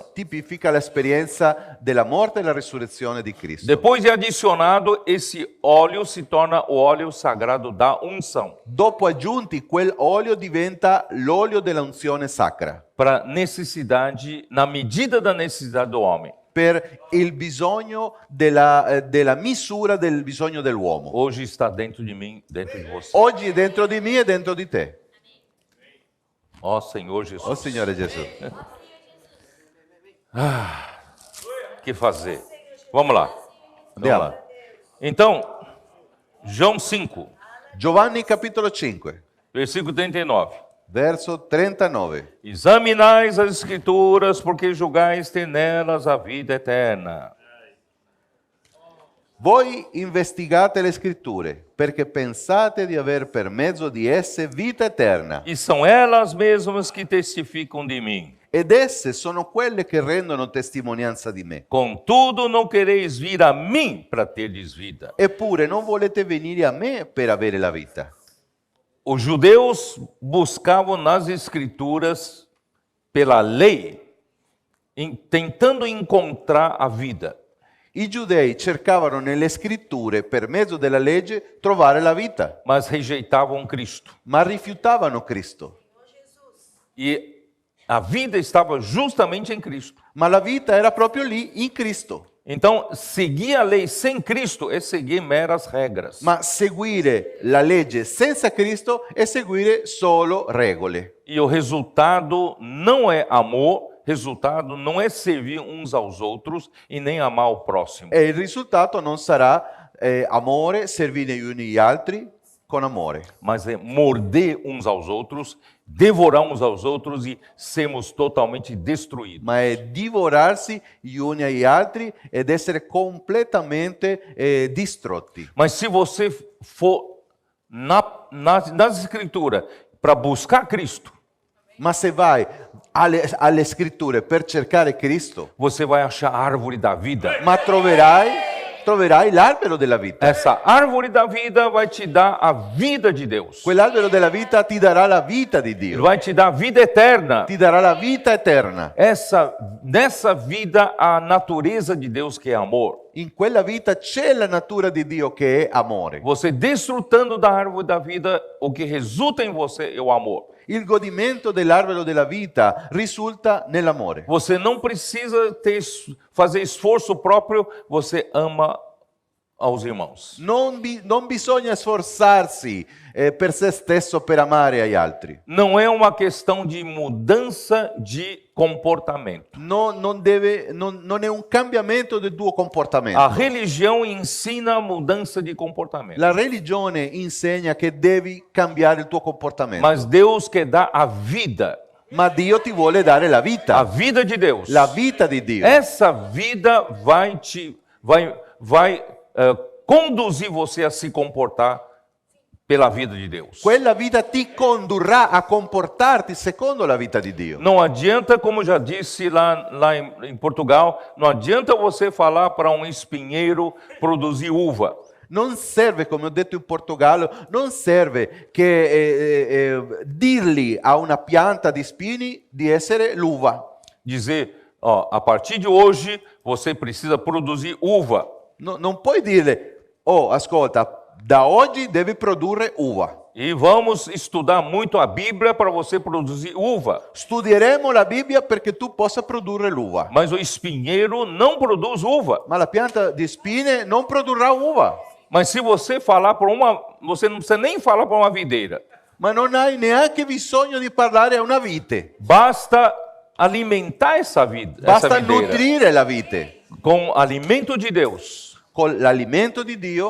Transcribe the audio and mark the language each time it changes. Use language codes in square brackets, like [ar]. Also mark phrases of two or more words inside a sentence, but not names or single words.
[it] Tipifica l'esperienza della morte e la risurrezione di Cristo. [pt] Depois de adicionado, esse óleo se torna o óleo sagrado da unção, [it] Dopo aggiunti, quell'olio diventa l'olio della unzione sacra, [pt] para necessidade, na medida da necessidade do homem. [it] per il bisogno della misura del bisogno dell'uomo. [pt] Hoje está dentro de mim, dentro de você. [it] Oggi è dentro di me e dentro di te. [pt] Ó Senhor Jesus. [it] Oh Signore Gesù. [pt] O que fazer? Vamos lá. [it] Andiamo. [pt] Vamos lá. Então, João 5, [it] Giovanni capitolo 5, [pt] versículo 39. [it] verso 39. [pt] Examinais as Escrituras, porque julgais ter nelas a vida eterna. [it] Voi investigate le scritture, perché pensate di aver per mezzo di esse vita eterna, [pt] E são elas mesmas que testificam de mim. [it] ed esse sono quelle che rendono testimonianza di me. [pt] Contudo, não quereis vir a mim para terdes vida. [it] Eppure non volete venire a me per avere la vita. [pt] Os judeus buscavam nas Escrituras, pela lei, tentando encontrar a vida. [it] I giudei cercavano nelle scritture, per mezzo della legge, trovare la vita, [pt] Mas rejeitavam Cristo. [it] ma rifiutavano Cristo. [pt] E a vida estava justamente em Cristo. [it] Ma la vita era proprio lì, in Cristo. [pt] Então, seguir a lei sem Cristo é seguir meras regras. [it] Ma seguire la legge senza Cristo è seguire solo regole. [pt] E o resultado não é amor, resultado não é servir uns aos outros e nem amar o próximo. [it] E il risultato non sarà amore, servire gli uni gli altri con amore, [pt] Mas é morder uns aos outros, devorar uns aos outros e sermos totalmente destruídos. [it] ma è divorarsi gli uni agli altri ed essere completamente distrutti. [pt] Mas se você for nas Escrituras para buscar Cristo, [it] Ma se vai alle scritture per cercare Cristo, [pt] você vai achar a árvore da vida. [it] ma troverai l'albero della vita. [pt] Essa árvore da vida vai te dar a vida de Deus. [it] Quell'albero della vita ti darà la vita di [pt] Ele [it] Dio, [pt] vai te dar a vida eterna. [it] ti darà la vita eterna. [pt] Nessa vida, a natureza de Deus que é amor. [it] In quella vita c'è la natura di Dio che è amore. [pt] Você desfrutando da árvore da vida, o que resulta em você é o amor. [it] Il godimento dell'albero della vita risulta nell'amore. [pt] Você não precisa fazer esforço próprio, você ama aos irmãos. [it] Non bisogna sforzarsi per se stesso per amare agli altri. [pt] Não é uma questão de mudança de comportamento. [it] Non è un cambiamento del tuo comportamento. [pt] A religião ensina a mudança de comportamento. [it] La religione insegna che devi cambiare il tuo comportamento. [pt] Mas Deus quer dar a vida. [it] Ma Dio ti vuole dare la [pt] A [it] vita, [pt] vida de Deus. [it] la vita di Dio. [pt] Essa vida vai conduzir você a se comportar pela vida de Deus. [it] Quella vita ti condurrà a comportarti secondo la vita di Dio. [pt] Não adianta, como já disse lá em Portugal, não adianta você falar para um espinheiro produzir uva. [it] Non serve, come ho detto in Portogallo, non serve che dirgli a una pianta di spini di essere l'uva. [pt] Dizer, ó, a partir de hoje você precisa produzir uva. [it] Non puoi dire, oh, ascolta, da oggi devi produrre uva. [pt] E vamos estudar muito a Bíblia para você produzir uva. [it] Studieremo la Bibbia perché tu possa produrre l'uva. [pt] Mas o espinheiro não produz uva. [it] Ma la pianta di spine non produrrà uva. [pt] Mas se você falar para você não precisa nem falar para uma videira. [it] Ma non hai neanche bisogno di parlare a una vite. [pt] Basta alimentar essa videira [it] Basta nutrire la vite [pt] com alimento de Deus. [it] con l'alimento di Dio